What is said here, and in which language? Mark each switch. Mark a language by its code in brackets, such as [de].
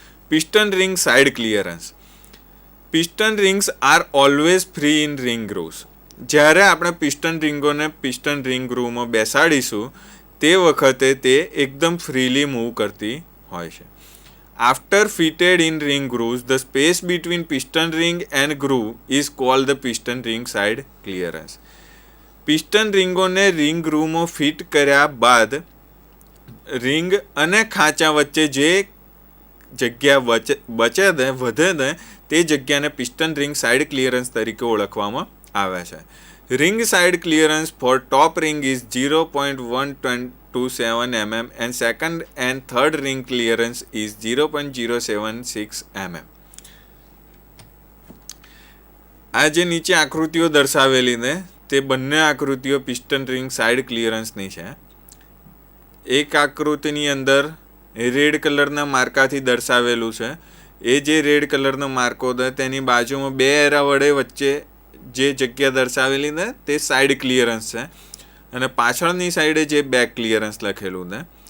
[en] Piston ring side clearance. Piston rings are always free in ring grooves. [gu] જ્યારે આપણે piston રિંગોને piston ring ગ્રુવમાં બેસાડીશું તે વખતે તે એકદમ ફ્રીલી મૂવ કરતી હોય છે. [en] After fitted in ring grooves, the space between piston ring and groove is called the piston ring side clearance. [gu] Piston રિંગોને ring ગ્રુવમાં fit કર્યા બાદ રિંગ અને ખાંચા વચ્ચે જે જગ્યા વધે તે જગ્યાને પિસ્ટન રિંગ સાઇડ ક્લિયરન્સ તરીકે ઓળખવામાં આવે છે. [en] Ring side clearance for top ring is 0.127 mm and second and third ring clearance is 0.076 mm. [gu] આ જે નીચે આકૃતિઓ દર્શાવેલી ને તે બંને આકૃતિઓ પિસ્ટન રિંગ સાઇડ ક્લિયરન્સની છે. એક આકૃતિની અંદર રેડ કલરના માર્કાથી દર્શાવેલું છે. એ જે રેડ કલરનો માર્કો છે તેની બાજુમાં બે એરા વડે વચ્ચે જે જગ્યા દર્શાવેલી ને તે સાઇડ ક્લિયરન્સ છે અને પાછળની સાઈડે જે બેક ક્લિયરન્સ લખેલું છે.